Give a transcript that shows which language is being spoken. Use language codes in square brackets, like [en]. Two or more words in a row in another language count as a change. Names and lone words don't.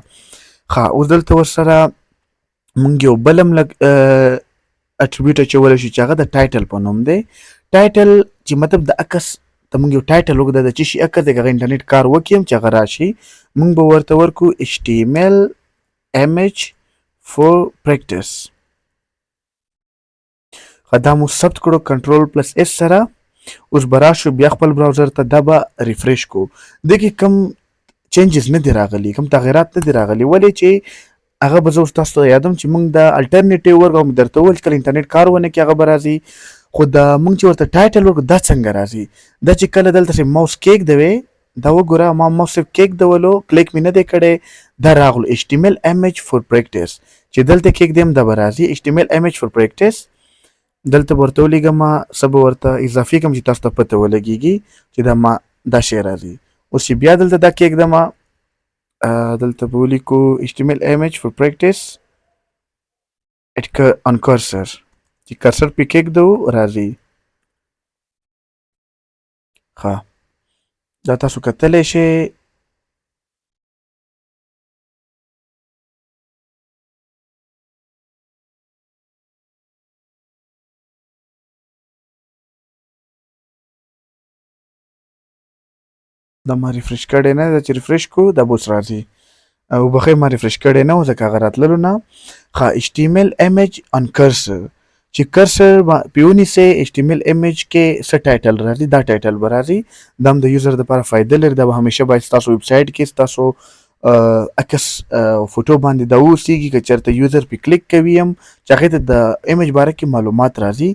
[ps] اوس دلته ورسره موږ یو بل هم اټریبیوټ اچولی شو چې هغه د ټایټل په نوم دی. ټایټل چې مطلب د عکس ته موږ یو ټایټل وکړو د څه شي عکس دی که هغه انټرنیټ کار وکړي هم چې هغه راشي موږ به ورته ورکړو [en] HTML image for practice. [ps] دا مو ثبت کړو [en] control plus [ps] S سره. اوس به راشو بیا خپل براوزر ته دا به ریفریش کو. دې کې کوم چینجز نه دي راغلي، کوم تغیرات نه دي راغلي، ولې چې هغه به زه اوس تاسو ته یادوم چې موږ د الټرنیټیو ورکړو، موږ درته وویل چې کله انټرنیټ کار ونه کړي هغه به راځي. خو د موږ چې ورته ټایټل ورکړو دا څنګه راځي؟ دا چې کله دلته ماوس کېږدوې دا وګوره ما ماوس کېږدولو کلیک مې نه دی کړی، دا راغلو [en] HTML image for practice. [ps] چې دلته کېږدیم دا به راځي [en] HTML image for practice. [ps] دلته به ورته ولیږم څه به ورته اضافي کړم چې تاسو ته پته ولګېږي چې دا ما دا شی راځي. اوس چې بیا دلته دا کېږدم دلته به ولیکو [en] HTML image for practice on cursor. [ps] چې کرسر پې کېږدو راځي. ښه دا تاسو کتلی شئ. دا ما ریفرش کړی نه ده چې ریفرش کو دا به اوس راځي. وبخښئ ما ریفرش کړی نه و ځکه هغه راتللو نه. ښه [en] HTML image on cursor [ps] چې کرسر پې ونیسئ [en] HTML image [ps] کې څه ټایټل راځي دا ټایټل به راځي. دا هم د یوزر دپاره فایده لري. دا به همیشه باید ستاسو ویب سایټ کې ستاسو عکس فوټو باندې دا واوسېږي که چېرته یوزر پې کلیک کوي هم چې هغې ته د ایمیج باره کې معلومات راځي.